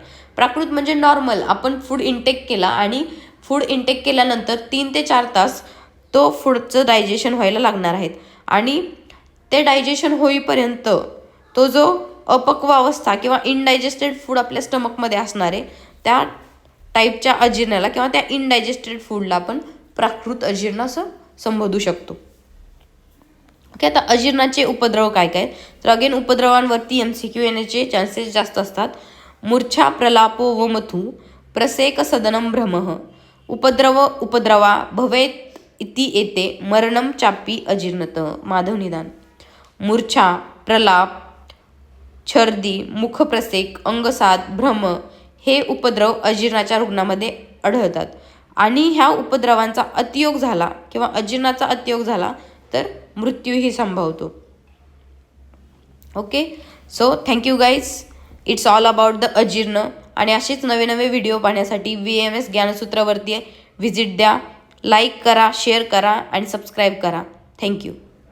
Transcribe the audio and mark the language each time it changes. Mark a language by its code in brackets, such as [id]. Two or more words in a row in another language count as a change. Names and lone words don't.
[mr] प्राकृत म्हणजे नॉर्मल, आपण [en] food intake [mr] केला आणि [en] food intake [mr] केल्यानंतर 3 ते 4 तास तो फूडचं डायजेशन व्हायला लागणार आहेत आणि ते डायजेशन होईपर्यंत तो जो अपक्व अवस्था किंवा [en] indigested food [mr] आपल्या स्टमकमध्ये असणार आहे त्या टाईपच्या अजीर्णाला किंवा त्या इनडायजेस्टेड फूडला आपण प्राकृत अजीर्ण असं संबोधू शकतो. ओके, आता अजीर्णाचे उपद्रव काय काय, तर अगेन उपद्रवांवरती MCQ येण्याचे चान्सेस जास्त असतात. [sa] मूर्छा, प्रलापो व मथू, प्रसेक सदनम भ्रमः, उपद्रवा भवेत इति एते, मरणम चापी अजीर्णतः. [mr] माधव निदान. मूर्छा, प्रलाप, छर्दी, मुखप्रसेक, अंगसाद, भ्रम हे उपद्रव अजीर्णाच्या रुग्णामध्ये आढळतात आणि ह्या उपद्रवांचा अतियोग झाला किंवा अजीर्णाचा अतियोग झाला तर मृत्यूही संभवतो. [en] okay, so thank you guys. it's all about the अजीर्ण. [mr] आणि असेच नवे नवे व्हिडिओ पाहण्यासाठी VMS ज्ञानसूत्रावरती व्हिजिट द्या. लाईक करा, शेअर करा आणि सबस्क्राईब करा. थँक्यू.